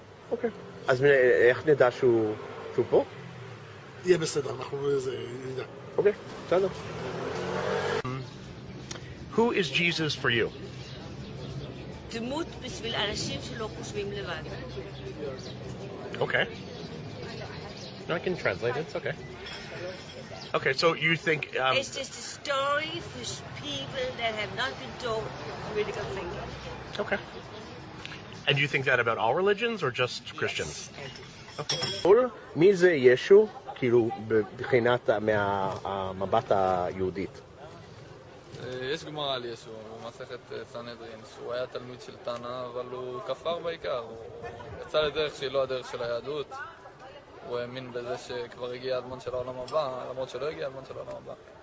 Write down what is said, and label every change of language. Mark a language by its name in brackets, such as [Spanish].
[Hebrew] אוקיי. אז איך נדע שהוא פה? יהיה בסדר, אנחנו נדע. אוקיי, בסדר. [English] Who is Jesus for you? [Hebrew] דמות בשביל אנשים שלא חושבים לבד. [English] אוקיי. No, I can translate it. It's okay. Okay, so you think... It's just a story for people that have not been taught critical thinking. Okay. And you think that about all religions or just Christians? Yes, I do. Okay. [Hebrew] מי זה ישו, כאילו, בחינת מהמבט היהודית? יש גמרא על ישו, במסכת סנהדרין, שהוא היה תלמיד של תנא, אבל הוא כפר בעיקר. הוא יצא לדרך שהיא לא הדרך של היהדות. הוא האמין בזה שכבר הגיע הזמן של העולם הבא, למרות שלא הגיע הזמן של העולם הבא.